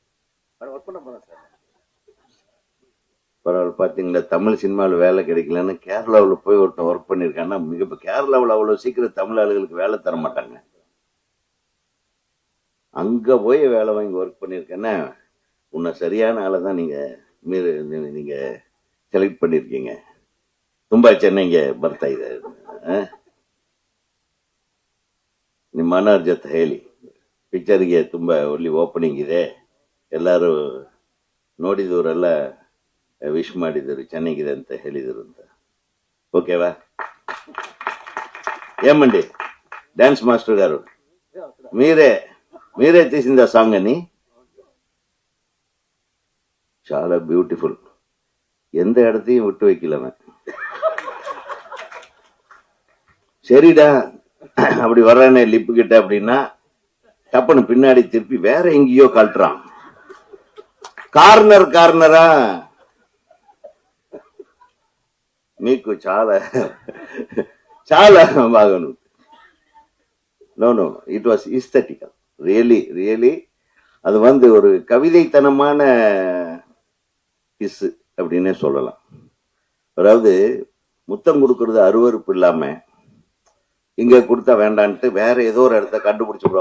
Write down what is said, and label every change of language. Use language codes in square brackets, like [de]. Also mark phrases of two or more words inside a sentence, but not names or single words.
[ta] பரவாயில்ல, பாத்தீங்களா, தமிழ் சினிமாவில் வேலை கிடைக்கலன்னு கேரளாவில் போய் ஒருத்தன் ஒர்க் பண்ணியிருக்கான்னா, மிக கேரளாவில் அவ்வளவு சீக்கிரம் தமிழ் ஆளுகளுக்கு வேலை தர மாட்டாங்க. அங்க போய் வேலை வாங்கி ஒர்க் பண்ணியிருக்கேன்னா, உன்னை சரியான ஆளை தான் நீங்க செலக்ட் பண்ணிருக்கீங்க. [kn] ತುಂಬಾ ಚೆನ್ನಾಗಿ ಬರ್ತಾ ಇದೆ. ನಿಮ್ಮ ಅಣ್ಣರ ಜೊತೆ ಹೇಳಿ, ಪಿಕ್ಚರ್ಗೆ ತುಂಬಾ ಒಳ್ಳೆ ಓಪನಿಂಗ್ ಇದೆ, ಎಲ್ಲರೂ ನೋಡಿದವರೆಲ್ಲ ವಿಶ್ ಮಾಡಿದರು, ಚೆನ್ನಾಗಿದೆ ಅಂತ ಹೇಳಿದರು ಅಂತ. [te] ఓకేవా? ఏమండి డాన్స్ మాస్టర్ గారు, మీరే తీసింది ఆ సాంగ్ అని? చాలా బ్యూటిఫుల్. [ta] எந்த இடத்தையும் விட்டு வைக்கலவன். சரிடா, அப்படி வர்றானே லிப்பு கிட்ட அப்படின்னா டப்புன்னு பின்னாடி திருப்பி வேற எங்கேயோ காட்டுறான். [te] కార్నరా మీకు చాలా చాలా బాగా ఉంది. [en] No, it was aesthetical. [ta] ரியலி அது ஒரு கவிதைத்தனமான கிஸ் அப்படின்னே சொல்லலாம். அதாவது முத்தம் கொடுக்கறது அருவருப்பு இல்லாம இங்க கொடுத்தா வேண்டான்ட்டு வேற ஏதோ ஒரு இடத்த கண்டுபிடிச்சுடுவான்.